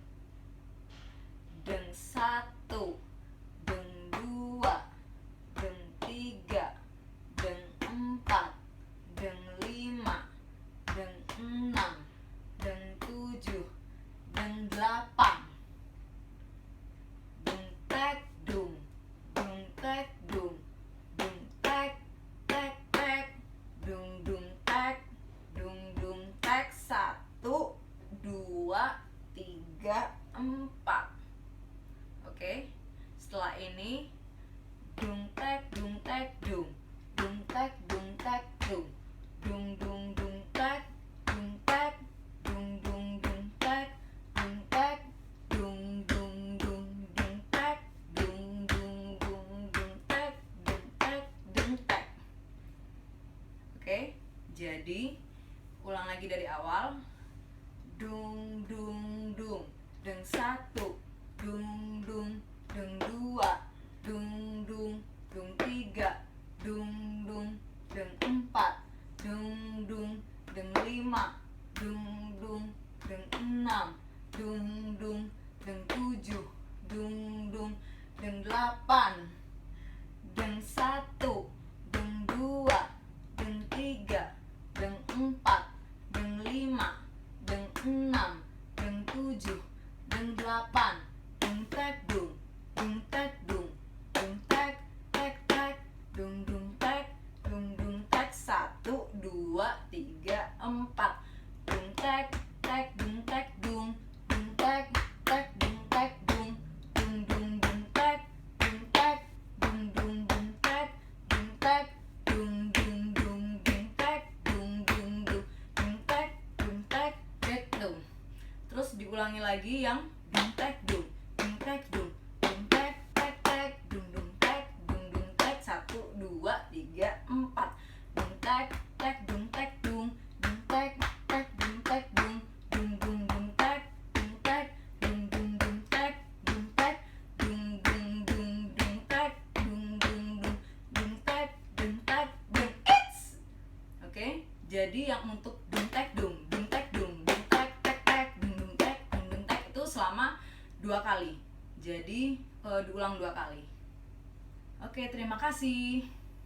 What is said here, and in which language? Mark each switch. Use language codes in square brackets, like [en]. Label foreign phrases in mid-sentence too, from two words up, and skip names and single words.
[id] dung satu, dung dua, dung tiga, dung empat, dung lima, dung enam, dung tujuh, dung delapan. Dung tek dung, dung tek tek tek, dung tek satu, dua, tiga, empat. Oke, setelah ini dung tek dung, dung tek dung, dung dung tek, dung tek, dung dung tek, dung tek, dung tek, dung tek. Oke, jadi ulang lagi dari awal. Dung dung dung, deng satu, dung dung dung dua, dung dung dung tiga, dung dung dung empat, dung dung dung lima, dung dung dung enam, dung dung dung tujuh, dung dung dung delapan, dung satu, dung dua, dung tiga, dung empat, dung lima, dung enam, dung tujuh, dung delapan, dung tek dung, dung tek dung, dung tek tek tek, dung tek, dung tek satu, dua, tiga, empat, dung tek tek dung, dung tek tek dung, dung tek, dung tek, dung tek, dung tek, dung tek, dung tek, gitu. Terus diulangi lagi yang dung tek dung, tek tek tek, dung tek satu, dua, tiga, empat, dung tek tek dung, dung tek tek dung, tek, dung tek, dung tek, dung tek, it's. Oke, jadi yang untuk dung tek dung, tek tek tek, dung tek itu selama 2 kali. Jadi diulang 2 kali. Oke, terima kasih.